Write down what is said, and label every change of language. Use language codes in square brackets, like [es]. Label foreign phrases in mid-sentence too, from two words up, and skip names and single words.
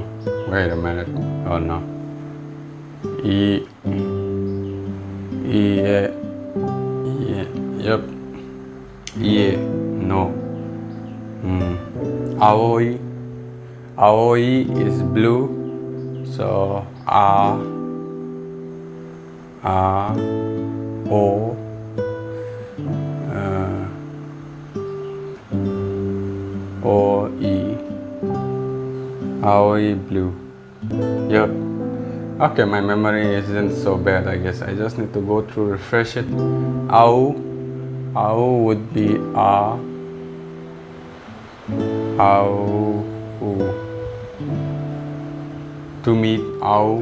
[en] Wait a minute. Oh no. E. Yep. Ie. No. Aoi is blue. So o. O-E. Aoi blue. Yep. Okay, my memory isn't so bad, I guess. I just need to go through, refresh it. Au. Au would be a. Au. To meet. Au.